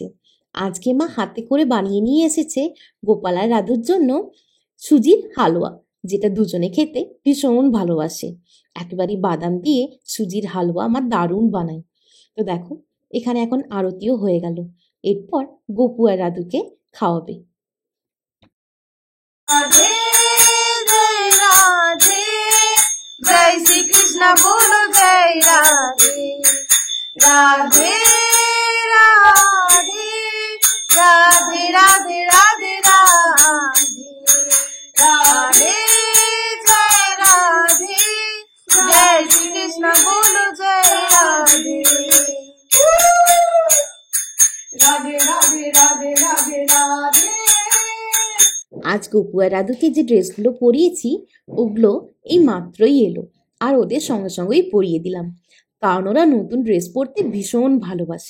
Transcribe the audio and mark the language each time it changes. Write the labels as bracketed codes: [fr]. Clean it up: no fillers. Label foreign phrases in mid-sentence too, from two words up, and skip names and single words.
[bn] আজকে মা হাতে করে বানিয়ে নিয়ে এসেছে গোপাল আর রাধুর জন্য সুজির হালুয়া, যেটা দুজনে খেতে ভীষণ ভালোবাসে। একেবারে বাদাম দিয়ে সুজির হালুয়া আমার দারুণ বানায়। তো দেখো এখানে এখন আরতিও হয়ে গেল, এরপর গোপু আর রাধুকে খাওয়াবে। [hi] जय श्री कृष्ण बोलो जय राधे राधे राधे राधे राधे राधे राधे राधे जय राधे जय श्री कृष्ण बोलो जय राधे राधे राधे राधे राधे राधे। [bn] আজ গপু আর রাধুকে যে ড্রেসগুলো পরিয়েছি ওগুলো এই মাত্রই এলো, আর ওদের সঙ্গে সঙ্গেই পরিয়ে দিলাম, কারণ ওরা নতুন ড্রেস পরতে ভীষণ ভালোবাসে।